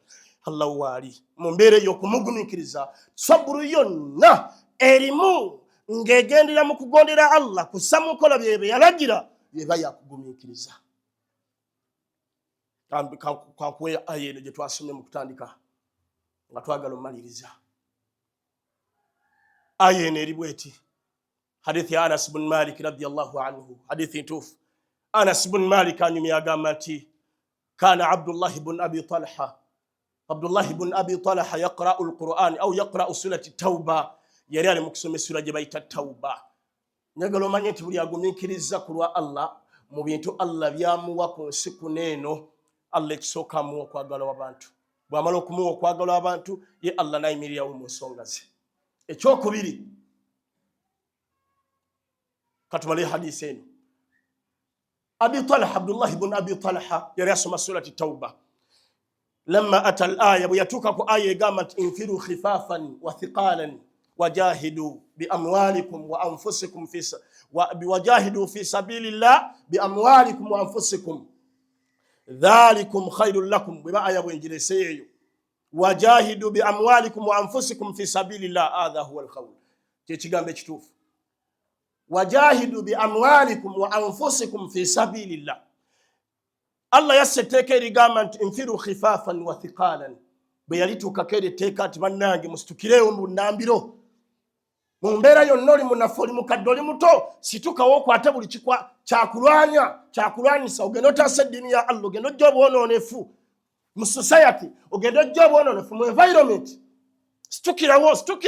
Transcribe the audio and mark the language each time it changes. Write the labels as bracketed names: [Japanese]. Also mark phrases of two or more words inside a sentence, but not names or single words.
[Ganda] Allah waali mu mbeera ey'okumugumiikiriza saburu yonna erimu ng'egendera mu kugondera Allah kussa mu nkola bye yalagira yeba yakugumiikiriza. Kankuwe aya eno gye twasomye mu kutandika nga twagala omaliriza. Aya eno eri bweti hadithi ya Anas bin Malik [Arabic] رضي الله عنه, [Ganda] hadithi ntuufu. Anas bin Malik anyumya agamba nti [Arabic] كان عبد الله بن أبي طلحة يقرأ القرآن أو يقرأ سورة التوبة. [Ganda] Yali ali mu kusoma essura gye bayita Tawba. Njagala omanye nti buli agumiikiriza ku lwa Allah mu bintu Allah byamuwa ku nsi kuneeno Allah ekisooka amuwa okwagala w'abantu. Bw'amala okumuwa okwagala w'abantu ye Allah nayimirirawo mu nsonga ze. Ekyokubiri katumale hadisi eno. Abdullah ibn Abi Talha yali asoma surati Tawba. [Arabic] لما أتى الآية [Ganda] buyatuka ku aya egamba nti [Arabic] انفروا خفافا وثقالا وجاهدوا بأموالكم وأنفسكم وجاهدوا في سبيل الله بأموالكم وأنفسكم ذلكم خير لكم. [Ganda] Bwe aya bwenjireseeyo [Arabic] وجاهدوا بأموالكم وأنفسكم في سبيل الله هذا هو القول. [Ganda] Kyekigambo ekituufu [Arabic] وجاهدوا بأموالكم وأنفسكم في سبيل الله. [Ganda] Allah yasseteeka erigamba nti [Arabic] انفروا خفافا وثقالا. [Ganda] Bwe yalituukako eritteeka nti bannange musitukireewo mu nnambiro mu mbeera yonna oli munafu oli mukadde oli muto situkawo okwate buli kyakulwanyisa ogenda otaasa eddiini ya Allah ogenda ojja obwonoonefu mu society ogenda ojja obwonoonefu mu environment.